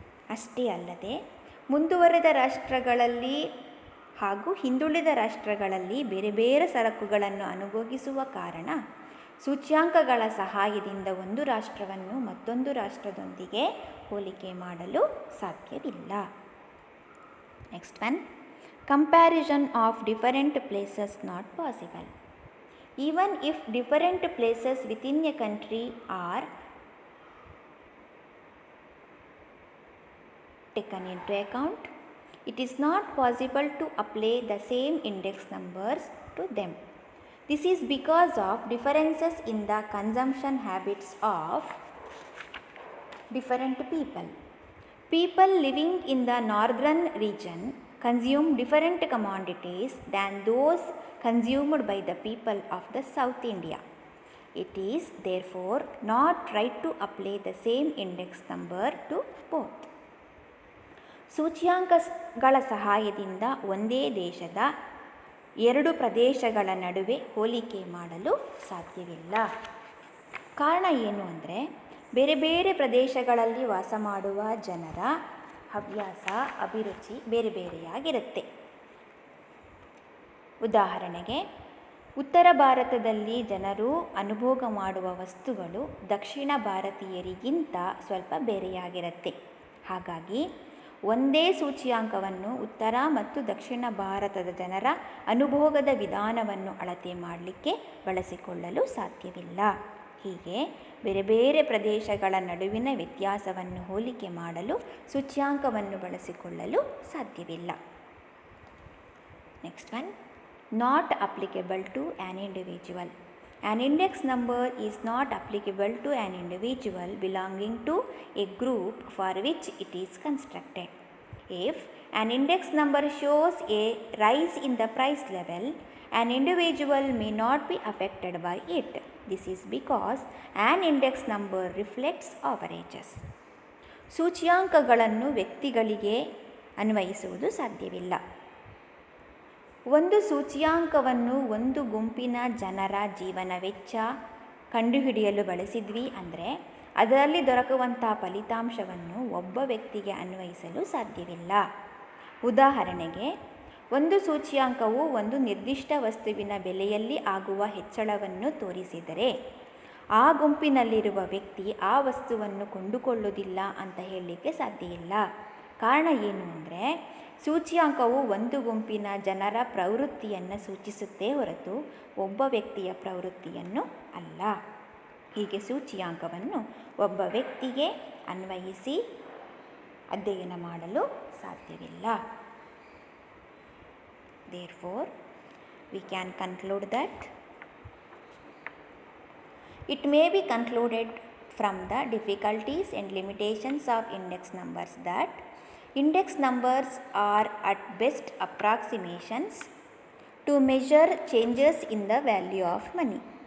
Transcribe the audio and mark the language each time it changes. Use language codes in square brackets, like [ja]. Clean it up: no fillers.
[kn] ಅಷ್ಟೇ ಅಲ್ಲದೆ ಮುಂದುವರೆದ ರಾಷ್ಟ್ರಗಳಲ್ಲಿ ಹಾಗೂ ಹಿಂದುಳಿದ ರಾಷ್ಟ್ರಗಳಲ್ಲಿ ಬೇರೆ ಬೇರೆ ಸರಕುಗಳನ್ನು ಅನುಭೋಗಿಸುವ ಕಾರಣ ಸೂಚ್ಯಾಂಕಗಳ ಸಹಾಯದಿಂದ ಒಂದು ರಾಷ್ಟ್ರವನ್ನು ಮತ್ತೊಂದು ರಾಷ್ಟ್ರದೊಂದಿಗೆ ಹೋಲಿಕೆ ಮಾಡಲು ಸಾಧ್ಯವಿಲ್ಲ. [en] Next one, comparison of different places not possible. Even if different places within a country are taken into account, it is not possible to apply the same index numbers to them. This is because of differences in the consumption habits of different people. People living in the northern region consume different commodities than those consumed by the people of the South India. It is therefore not right to apply the same index number to both. [kn] ಸೂಚ್ಯಾಂಕಗಳ ಸಹಾಯದಿಂದ ಒಂದೇ ದೇಶದ ಎರಡು ಪ್ರದೇಶಗಳ ನಡುವೆ ಹೋಲಿಕೆ ಮಾಡಲು ಸಾಧ್ಯವಿಲ್ಲ. ಕಾರಣ ಏನು ಅಂದರೆ, ಬೇರೆ ಬೇರೆ ಪ್ರದೇಶಗಳಲ್ಲಿ ವಾಸ ಮಾಡುವ ಜನರ ಹವ್ಯಾಸ, ಅಭಿರುಚಿ ಬೇರೆ ಬೇರೆಯಾಗಿರುತ್ತೆ. ಉದಾಹರಣೆಗೆ, ಉತ್ತರ ಭಾರತದಲ್ಲಿ ಜನರು ಅನುಭೋಗ ಮಾಡುವ ವಸ್ತುಗಳು ದಕ್ಷಿಣ ಭಾರತೀಯರಿಗಿಂತ ಸ್ವಲ್ಪ ಬೇರೆಯಾಗಿರುತ್ತೆ. ಹಾಗಾಗಿ ಒಂದೇ ಸೂಚ್ಯಾಂಕವನ್ನು ಉತ್ತರ ಮತ್ತು ದಕ್ಷಿಣ ಭಾರತದ ಜನರ ಅನುಭೋಗದ ವಿಧಾನವನ್ನು ಅಳತೆ ಮಾಡಲಿಕ್ಕೆ ಬಳಸಿಕೊಳ್ಳಲು ಸಾಧ್ಯವಿಲ್ಲ. ಹೀಗೆ ಬೇರೆ ಬೇರೆ ಪ್ರದೇಶಗಳ ನಡುವಿನ ವ್ಯತ್ಯಾಸವನ್ನು ಹೋಲಿಕೆ ಮಾಡಲು ಸೂಚ್ಯಾಂಕವನ್ನು ಬಳಸಿಕೊಳ್ಳಲು ಸಾಧ್ಯವಿಲ್ಲ. [en] Next one, not applicable to an individual. An index number is not applicable to an individual belonging to a group for which it is constructed. If an index number shows a rise in the price level, an individual may not be affected by it. This is because an index number reflects averages. [kn] ಸೂಚ್ಯಾಂಕಗಳನ್ನು ವ್ಯಕ್ತಿಗಳಿಗೆ ಅನ್ವಯಿಸುವುದು ಸಾಧ್ಯವಿಲ್ಲ. ಒಂದು ಸೂಚ್ಯಾಂಕವನ್ನು ಒಂದು ಗುಂಪಿನ ಜನರ ಜೀವನ ವೆಚ್ಚ ಕಂಡುಹಿಡಿಯಲು ಬಳಸಿದ್ವಿ ಅಂದರೆ ಅದರಲ್ಲಿ ದೊರಕುವಂಥ ಫಲಿತಾಂಶವನ್ನು ಒಬ್ಬ ವ್ಯಕ್ತಿಗೆ ಅನ್ವಯಿಸಲು ಸಾಧ್ಯವಿಲ್ಲ. ಉದಾಹರಣೆಗೆ, ಒಂದು ಸೂಚ್ಯಾಂಕವು ಒಂದು ನಿರ್ದಿಷ್ಟ ವಸ್ತುವಿನ ಬೆಲೆಯಲ್ಲಿ ಆಗುವ ಹೆಚ್ಚಳವನ್ನು ತೋರಿಸಿದರೆ ಆ ಗುಂಪಿನಲ್ಲಿರುವ ವ್ಯಕ್ತಿ ಆ ವಸ್ತುವನ್ನು ಕೊಂಡುಕೊಳ್ಳುವುದಿಲ್ಲ ಅಂತ ಹೇಳಲಿಕ್ಕೆ ಸಾಧ್ಯ ಇಲ್ಲ. ಕಾರಣ ಏನು ಅಂದರೆ, ಸೂಚ್ಯಾಂಕವು ಒಂದು ಗುಂಪಿನ ಜನರ ಪ್ರವೃತ್ತಿಯನ್ನು ಸೂಚಿಸುತ್ತೇ ಹೊರತು ಒಬ್ಬ ವ್ಯಕ್ತಿಯ ಪ್ರವೃತ್ತಿಯನ್ನು ಅಲ್ಲ. ಹೀಗೆ ಸೂಚ್ಯಾಂಕವನ್ನು ಒಬ್ಬ ವ್ಯಕ್ತಿಗೆ ಅನ್ವಯಿಸಿ ಅಧ್ಯಯನ ಮಾಡಲು ಸಾಧ್ಯವಿಲ್ಲ. [en] Therefore, we can conclude that it may be concluded from the difficulties and limitations of index numbers that index numbers are at best approximations to measure changes in the value of money.